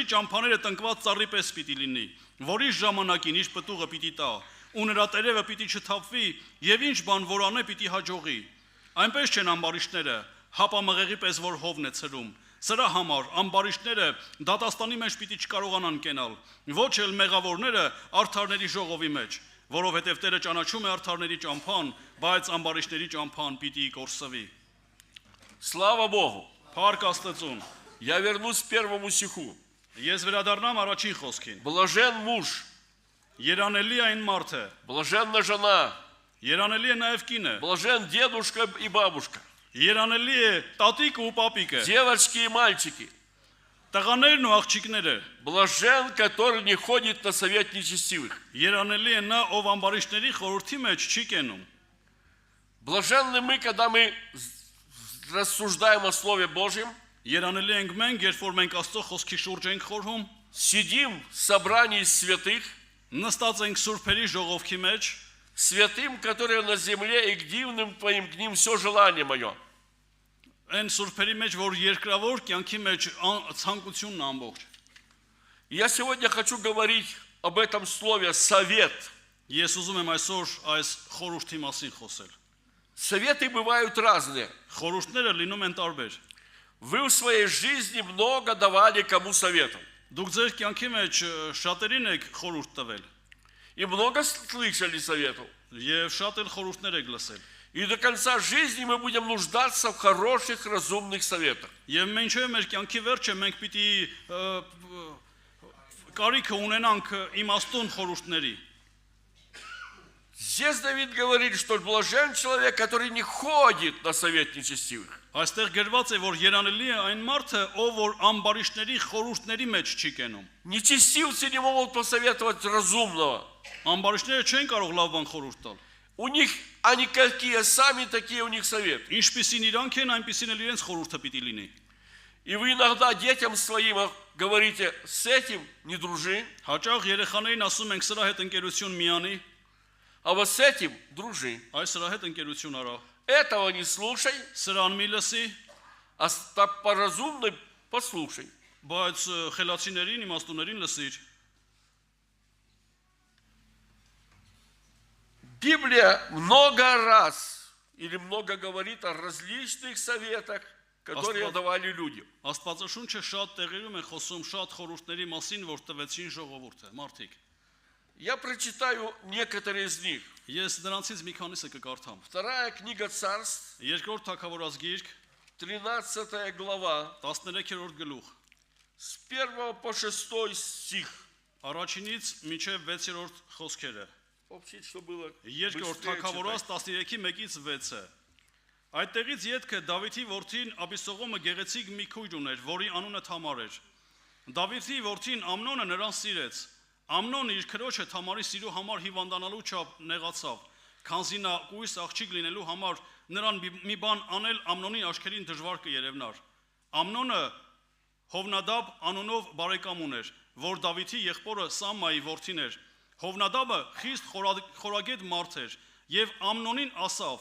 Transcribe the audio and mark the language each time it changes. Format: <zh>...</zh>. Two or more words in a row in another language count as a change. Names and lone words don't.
<hy>ճամփաները տնկված ծառի պես պիտի լինի, որի ժամանակին իր պտուղը պիտի տա, ու նրա տերևը պիտի չթափվի, եւ ինչ բան որ անե պիտի հաջողի։ Այնպես չեն ամբարիշտները, հապա մղեղի պես որ հովն է ցրում։ Սրա համար ամբարիշտները դատաստանի մեջ պիտի չկարողանան կենալ, ոչ էլ մեղավորները արդարների ժողովի մեջ, որովհետև Տերը ճանաչում է արդարների ճամփան, բայց ամբարիշտների ճամփան պիտի կորսվի։</hy> <ru>Слава Богу.</ru> <hy>Փառք Աստծուն։</hy> <ru>Я вернусь к первому стиху.</ru> <hy>Ես վերադառնամ առաջին խոսքին։</hy> <ru>Блажен муж,</ru> <hy>Երանելի այն մարդը,</hy> <ru>блаженна жена,</ru> <hy>երանելի է նաև կինը,</hy> <ru>блажен дедушка и бабушка,</ru> <hy>երանելի է տատիկը ու պապիկը,</hy> <ru>девочки и мальчики.</ru> <hy>տղաներն ու աղջիկները,</hy> <ru>Блажен, который не ходит на совет нечестивых.</ru> <hy>երանելի է նա, ով ամբարիշտների խորհրդի մեջ չի կենում։</hy> <ru>Блаженны мы, когда мы рассуждаем о Слове Божьем,</ru> <hy>Երանելի ենք մենք, երբ որ մենք Աստծո խոսքի шուրջ ենք խորհում,</hy> <ru>сидим в собрании святых,</ru> <hy>նստած ենք սուրբերի ժողովքի մեջ,</hy> <ru>святым, которые на земле, и к дивным твоим, к ним все желание мое.</ru> <hy>այն սուրբերի մեջ, որ երկրավոր կյանքի մեջ ցանկությունն ամբողջ։</hy> <ru>Я сегодня хочу говорить об этом слове «совет».</ru> <hy>Ես ուզում եմ այսօր այս խորհրդի մասին խոսել։</hy> <ru>Советы бывают разные.</ru> <hy>Խորհուրդները լինում են տարբեր։</hy> <ru>Вы в своей жизни много давали кому советов.</ru> <hy>Դուք ձեր կյանքի մեջ շատերին եք խորհուրդ տվել</hy> <ru>И много слышали советов.</ru> <hy>եւ շատ էլ խորհուրդներ եք լսել։</hy> <ru>И до конца жизни мы будем нуждаться в хороших, разумных советах.</ru> <hy>Եվ մինչև մեր կյանքի վերջը մենք պիտի կարիքը ունենանք իմաստուն խորհուրդների։</hy> <ru>Здесь Давид говорит, что блажен человек, который не ходит на совет нечестивых.</ru> <hy>Այստեղ գրված է, որ երանելի է այն մարդը, ով որ ամբարիշտների խորհուրդների մեջ չի կենում։</hy> <ru>Нечестивцы не могут посоветовать разумного.</ru> <hy>Ամբարիշտները չեն կարող լավ բան խորհուրդ տալ։</hy> <ru>У них, они какие сами, такие у них советы.</ru> <hy>Ինչպիսին իրանք են, այնպիսին էլ իրենց խորհուրդը պիտի լինի։</hy> <ru>И вы иногда детям своим говорите, с этим не дружи,</ru> <hy>Հաճախ երեխաներին ասում ենք սրա հետ ընկերություն միանի,</hy> <ru>а вот с этим дружи.</ru> <hy>այս սրա հետ ընկերություն արա։</hy> <ru>Этого не слушай,</ru> <hy>Սրան մի լսի,</hy> <ru>а так по-разумной послушай.</ru> <hy>բայց խելացիներին, իմաստուներին լսիր։</hy> <ru>Библия много раз или много говорит о различных советах, которые давали людям.</ru> <hy>Աստվածաշունչը շատ տեղերում է խոսում շատ խորհուրդների մասին, որ տվեցին ժողովուրդը, մարդիկ։</hy> <ru>Я прочитаю некоторые из них.</ru> <hy>Ես նրանցից մի քանիսը կկարդամ։</hy> <ru>Вторая книга Царств,</ru> <hy>Երկրորդ Թագավորաց գիրք,</hy> <ru>13 глава,</ru> <hy>13-րդ գլուխ,</hy> <ru>с 1 по 6 стих.</ru> <hy>Առաջինից մինչև 6-րդ խոսքերը։</hy> <ru>Общить, что было</ru> <hy>Երկրորդ</hy> <ru>быстрее</ru> <hy>Թագավորաց</hy> <ru>читать.</ru> <hy>13-1-ից 6-ը։ Այդտեղից ետքը Դավիթի որդին Աբիսողոմը գեղեցիկ մի քույր ուներ, որի անունը Թամար էր։ Դավիթի որդին Ամնոնը նրան սիրեց։ Ամնոնը իր քրոջը Թամարի սիրո համար հիվանդանալու չափ նեղացավ, քանզի նա կույս աղջիկ լինելու համար նրան մի բան անել Ամնոնի աչքերին դժվար կերևնար։ Ամնոնը Հովնադաբ անունով բարեկամ ուներ, որ Դավիթի եղբորը Սամմայի որդին էր։ Հովնադաբը խիստ խորագետ մարդ էր եւ Ամնոնին ասավ.</hy>